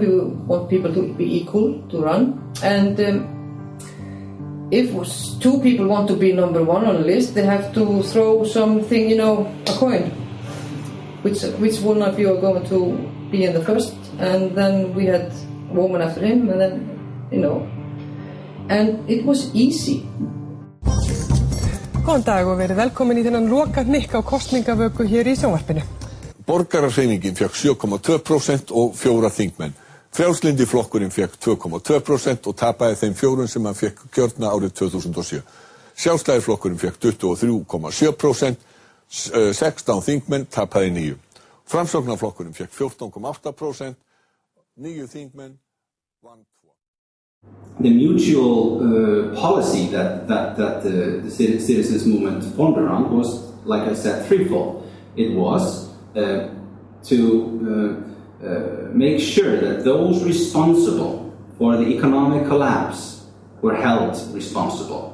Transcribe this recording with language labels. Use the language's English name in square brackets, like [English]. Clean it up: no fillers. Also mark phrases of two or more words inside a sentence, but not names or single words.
[English] We want people to be equal to run. And if two people want to be number one on a list, they have to throw something, a coin. Which one of you are going to be in the first? And then we had a woman after him, and then, and it was easy. [Icelandic] Góðan dag og verið velkomin í þennan loka hnykk á kosningavöku hér í sjónvarpinu. Borgararhreyfingin fékk 7,2% og 4 þingmenn. Frjálslyndi flokkurinn fékk 2,2% og tapaði þeim 4 sem hann fékk kjörna árið 2007. Sjálfstæðisflokkurinn fékk 23,7%, 16 þingmenn tapaði 9. Framsóknarflokkurinn fékk 14,8%, 9 þingmenn vann 2. [English] The mutual policy that the citizens movement formed around was, like I said, threefold. It was to make sure that those responsible for the economic collapse were held responsible.